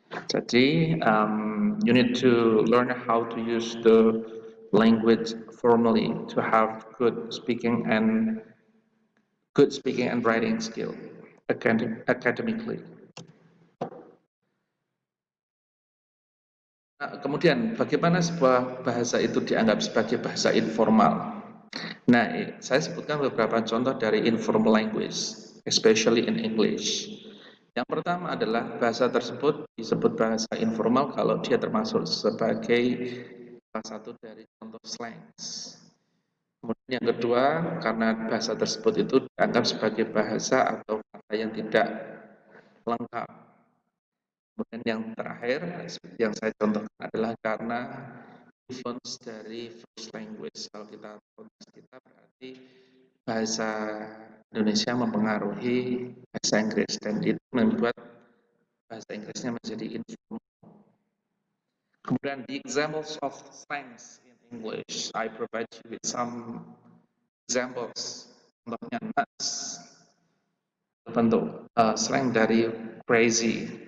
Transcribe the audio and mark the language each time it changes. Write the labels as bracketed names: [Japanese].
[English] Jadi you need to learn how to use the language formally to have good speaking and writing skill academically. [Indonesian] Nah, kemudian bagaimana sebuah bahasa itu dianggap sebagai bahasa informal? Nah, saya sebutkan beberapa contoh dari [English] informal language, especially in English. [Indonesian] Yang pertama adalah bahasa tersebut disebut bahasa informal kalau dia termasuk sebagai salah satu dari contoh slangs. Kemudian yang kedua, karena bahasa tersebut itu dianggap sebagai bahasa atau kata yang tidak lengkap. Kemudian yang terakhir, yang saya contohkan adalah karena influence dari first language. Kalau kita konteks kita berarti bahasa Indonesia mempengaruhi bahasa Inggris dan itu membuat bahasa Inggrisnya menjadi informal. [English] Kemudian the examples of slangs in English, I provide you with some examples. [Indonesian] Contohnya nuts, bentuk slang dari crazy.